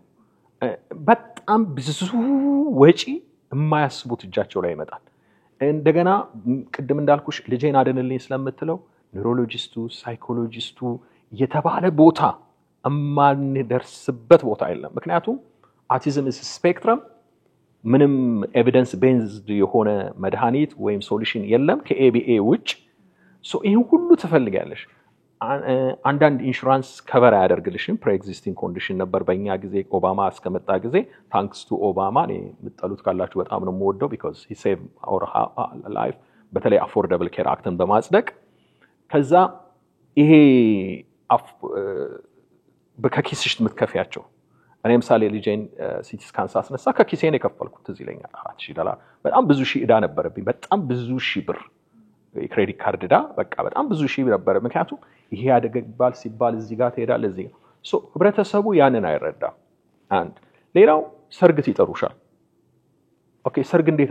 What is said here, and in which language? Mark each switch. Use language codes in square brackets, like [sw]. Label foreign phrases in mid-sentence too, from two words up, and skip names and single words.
[am] በጣም ብዙ ወጪ የማያስቡት እጃቸው ላይ ይመጣል እንደገና ቅድም እንዳልኩሽ ልጄን አድንልኝ ስለምትለው ኒውሮሎጂስቱ ሳይኮሎጂስቱ የተባለ ቦታ የማንደርስበት ቦታ የለም ምክንያቱም [en] autism is a spectrum [am] ምንም [en] evidence based [am] የሆነ መድኃኒት ወይም ሶሉሽን የለም ከኤቢኤ ውጭ ሶ ይሄን ሁሉ ትፈልጋለሽ አንዳንድ [en] insurance cover [am] ያደርግልሽም [en] preexisting condition [am] ነበር በእኛ ጊዜ ኦባማ እስከመጣ ጊዜ [en] thanks to Obama [am] እኔ የምትጠሉት ካላችሁ በጣም ነው የምወደው [en] because he saved our life [am] በተለይ አፎርደብል ኬር አክትን በማጽደቅ ከዛ ይሄ በከኪስሽ የምትከፍያቸው እኔ ምሳሌ ልጄን [en] CT scan [am] ሳስነሳ ከኪሴ ነው የከፈልኩት እዚህ ለኛ $4000 በጣም ብዙ ሺህ ዕዳ ነበረብኝ በጣም ብዙ ሺህ ብር የክሬዲት ካርድ ዕዳ በቃ በጣም ብዙ ሺህ ነበር ምክንያቱም ይሄ ያደገባል ሲባል እዚህ ጋር ትሄዳለህ እዚህ ሶ ህብረተሰቡ ያንን አይረዳም አንድ ሌላው ሰርግ ይጠሩሻል ኦኬ ሰርግ እንዴት